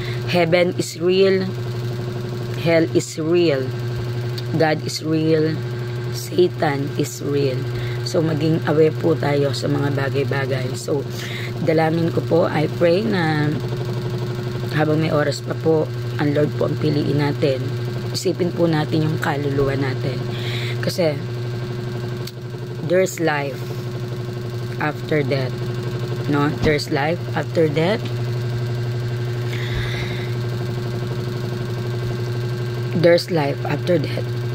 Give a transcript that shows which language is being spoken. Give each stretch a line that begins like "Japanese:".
English: Heaven is real, hell is real, God is real, Satan is real.
Filipino: So maging aware po tayo sa mga bagay-bagay. So dalangin ko po,
English: I pray
Filipino: na habang may oras pa po, ang Lord po ang piliin natin. Isipin po natin yung kaluluwa natin. Kasi
English: there's life after death. No? There's life after death. There's life after death.